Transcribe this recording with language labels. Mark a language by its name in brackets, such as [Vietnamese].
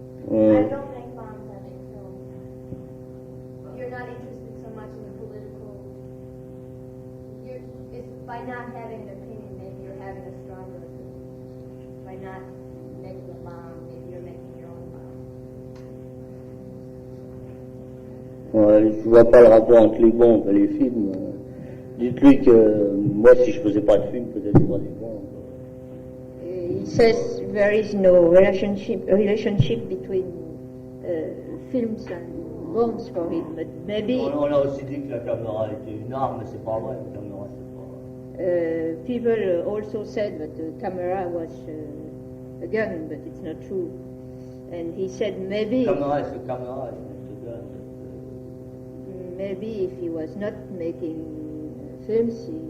[English] I don't make bombs, I make films. You're not interested so much in the political. It's by not having an opinion, maybe you're having a stronger opinion. By not making a bomb, maybe you're making your own bomb. [French] Ouais, je vois pas le rapport entre les bombes et les films. Dites-lui que moi, si je faisais pas de film, peut-être pas des bombes. [English] He says there is no relationship between films and bombs for him, but maybe [French] On a aussi dit que la caméra était une arme, mais c'est pas vrai, la caméra c'est pas vrai. [English] people also said that the camera was a gun, but it's not true. And he said maybe [French] Caméra c'est caméra, c'est une gun. [English] maybe if he was not making films,